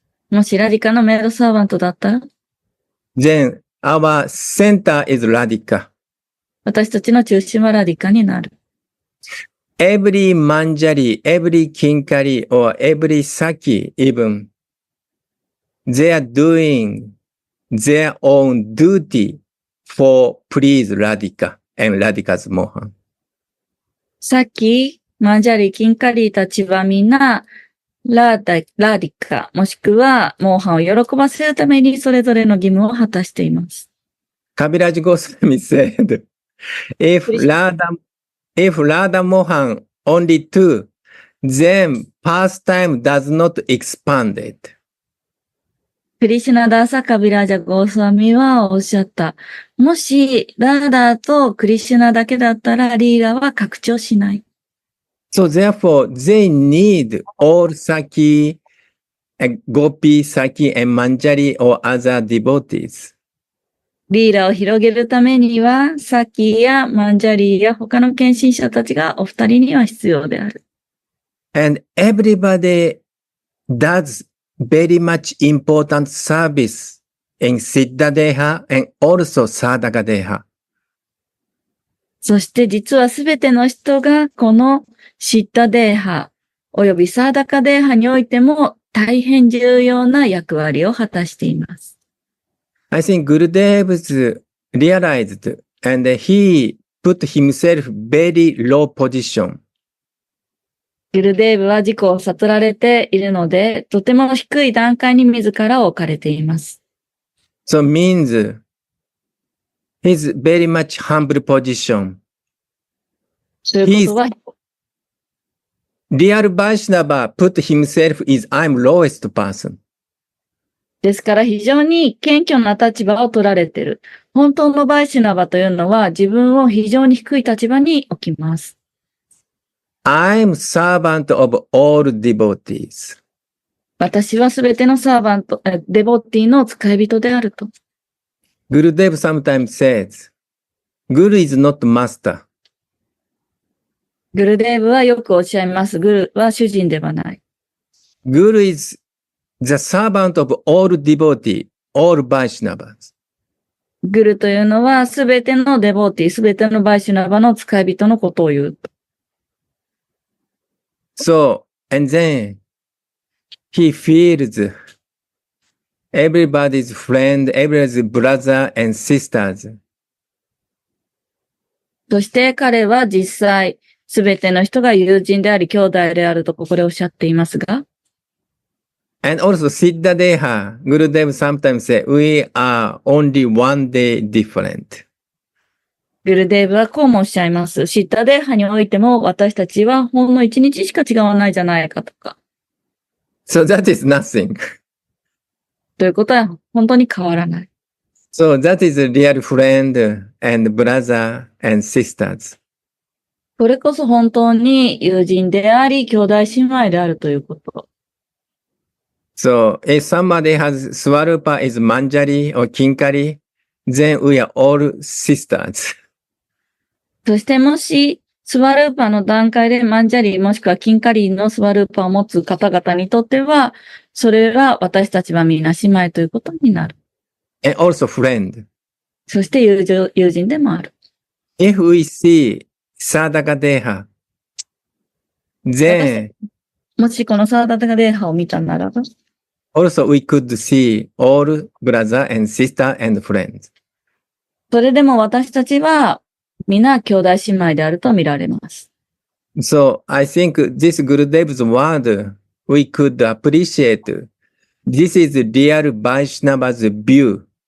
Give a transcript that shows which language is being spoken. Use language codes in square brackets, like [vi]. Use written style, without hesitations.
[ja] もしラディカのメイドサーバントだったら、 [en] then our center is Radhika. [ja] 私たちの中心はラディカになる。 [en] Every manjari, every kinkari, or every saki even, they are doing their own duty for please Radhika and Radhika's Mohan. [ja] さっき、マンジャリ、キンカリーたちはみんな、ラディカ、もしくは、モーハンを喜ばせるためにそれぞれの義務を果たしています。 [en] Kaviraj Goswami said, if Radha Mohan only two, then pastime does not expand it. [ja] クリシュナダーサカビラージャゴースワミはおっしゃった。もし、ラーダーとクリシュナだけだったら、リーラは拡張しない。 [en] So therefore, they need all Saki, Gopi, Saki, and Manjari or other devotees. [ja] リーラを広げるためには、サキやマンジャリーや他の献身者たちがお二人には必要である。 [en] And everybody does very much important service in Siddha Deha and also Sadhaka Deha. [ja] そして実はすべての人がこのシッタデーハおよびサーダカデーハにおいても大変重要な役割を果たしています。 [en] I think Gurudev's realized and he put himself very low position. [ja] ギルデーブは自己を悟られているので、とても低い段階に自らを置かれています。 [en] So means he's very much humble position. [ja] ということは、 [en] Real Vaishnava put himself is I'm lowest person. [ja] ですから非常に謙虚な立場を取られている。本当のバイシュナバというのは自分を非常に低い立場に置きます。 [en] I'm servant of all devotees. [ja] 私はすべてのサーバント、デボティの使い人であると。 [en] Gurudev sometimes says, Guru is not master. [ja] グルデーブはよくおっしゃいます。グルは主人ではない。 [en] Guru is the servant of all devotees, all Vaishnavas. [ja] グルというのはすべてのデボティ、すべてのバイシュナバの使い人のことを言う。 [en] So, and then he feels everybody's friend, everybody's brother and sisters. [ja] そして彼は実際、すべての人が友人であり、兄弟であるとここでおっしゃっていますが、 [en] And also Siddha Deha, Gurudev sometimes say, we are only one day different. [ja] グルデーブはこうもおっしゃいます。シッタデーハにおいても私たちはほんの一日しか違わないじゃないかとか。 [en] So that is nothing. [ja] ということは本当に変わらない。 [en] So that is a real friend and brother and sisters. [ja] これこそ本当に友人であり、兄弟姉妹であるということ。 [en] So if somebody has Swarupa is Manjari or Kinkari, then we are all sisters. [ja] そしてもし、スワルーパの段階でマンジャリーもしくはキンカリーのスワルーパを持つ方々にとっては、それは私たちはみんな姉妹ということになる。 [en] And also friend. [ja] そして友人でもある。 [en] If we see Sadhaka Deha, then [ja] もしこのサーダタガデーハを見たならば、 [en] also we could see all brother and sister and friends. [ja] それでも私たちは皆兄弟姉妹であると見られます。 [en] So I think this Gurudev's word we could appreciate. This is real Vaishnava's view.